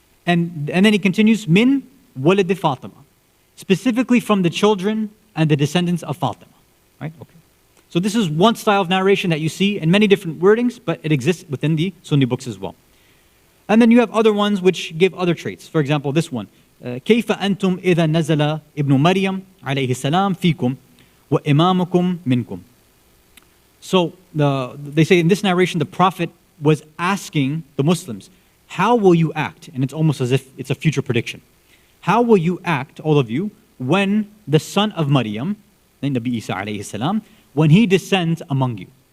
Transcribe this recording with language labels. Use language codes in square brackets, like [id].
[en] And then he continues, [ar] min walid Fatima. [en] Specifically from the children and the descendants of Fatima. Right? Okay. So this is one style of narration that you see in many different wordings, but it exists within the Sunni books as well. And then you have other ones which give other traits. For example, this one. [ar] كيف أنتم إذا نزل ابن مريم عليه السلام فيكم وإمامكم منكم. [en] So they say in this narration, the Prophet was asking the Muslims, how will you act? And it's almost as if it's a future prediction. How will you act, all of you, when the son of Maryam, Nabi Isa alayhi salam, when he descends among you?